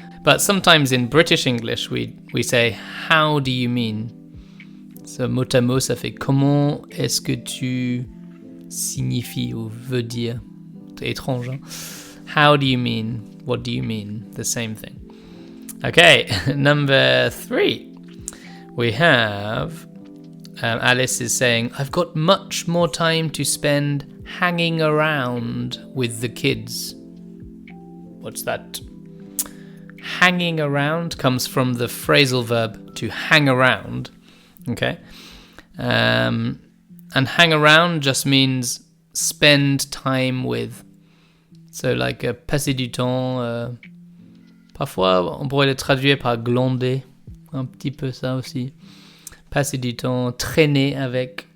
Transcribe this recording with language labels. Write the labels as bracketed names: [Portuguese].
[English] But sometimes in British English, we say, how do you mean? [French] So mot à mot, ça fait comment est-ce que tu signifies ou veux dire? C'est étrange, hein? [English] How do you mean? What do you mean? The same thing. Okay, number 3. We have Alice is saying, "I've got much more time to spend hanging around with the kids." What's that? Hanging around comes from the phrasal verb to hang around. Okay? And hang around just means spend time with. So like [French] passer du temps. Parfois, on pourrait le traduire par glander. Un petit peu ça aussi. Passer du temps, traîner avec.